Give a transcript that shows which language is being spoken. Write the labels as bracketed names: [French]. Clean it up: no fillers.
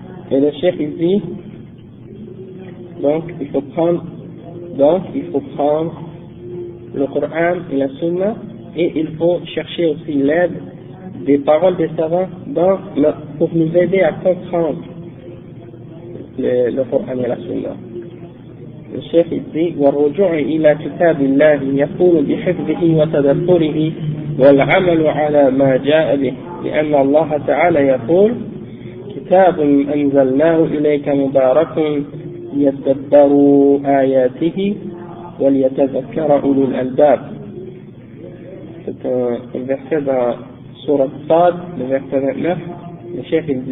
[French] Et le chef, il dit, donc il faut prendre le Coran et la Sunna, et il faut chercher aussi l'aide des paroles des savants pour nous aider à comprendre le Coran et la Sunna. Le chef il dit, [Arabic] والرجوع إلى كتاب الله يقول بحفظه وتدبره والعمل على ما جاء به، لأن الله تعالى يقول كتاب أنزلناه إليك مبارك يتدبروا آياته وليتذكر أولو الألباب. [French] C'est un verset dans Sourate Sad, le verset 29.